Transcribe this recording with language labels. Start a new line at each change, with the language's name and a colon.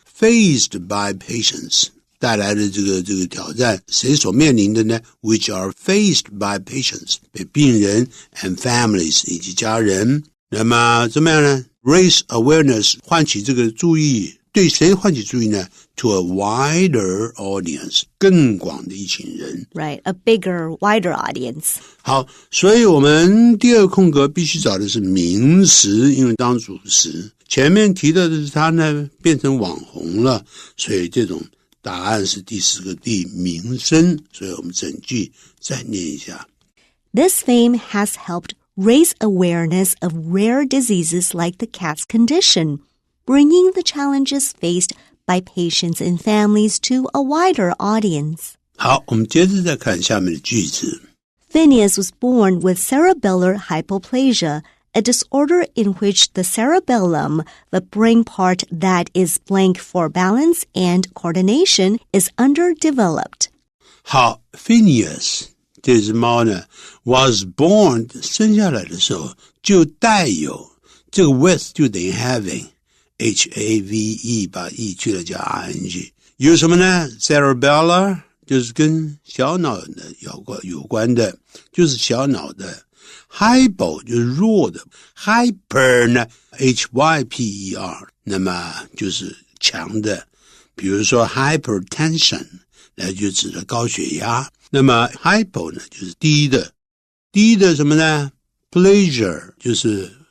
English: faced by patients
Chinese: 带来的这个挑战谁所面临的呢
English: which are faced by patients
Chinese: 被病人
English: and families
Chinese: 以及家人那么怎么样呢
English: raise awareness
Chinese: 唤起这个注意对谁唤起注意呢
English: to a wider audience
Chinese: 更广的一群人
English: Right, a bigger, wider audience.
Chinese: 好所以我们第二空格必须找的是名词因为当主词前面提到的是他呢变成网红了所以这种答案是第4个 D 名声所以我们整句再念一下
English: This fame has helped raise awareness of rare diseases like the cat's condition, bringing the challenges faced by patients and families to a wider audience.
Chinese: 好我们接着再看下面的句子
English: Phineas was born with cerebellar hypoplasia, a disorder in which the cerebellum, the brain part that is blank for balance and coordination, is underdeveloped.
Chinese: 好 Phineas 这只猫呢
English: was born
Chinese: 生下来的时候就带有这个 with 就等于 having H-A-V-E 把 E 去了加 I-N-G 有什么呢 cerebellar 就是跟小脑的有关的就是小脑的Hypo 就是弱的 Hyper 呢 H-Y-P-E-R 那么就是强的比如说 hypertension 那就指的高血压那么 hypo 呢就是低的什么呢 pleasure 就是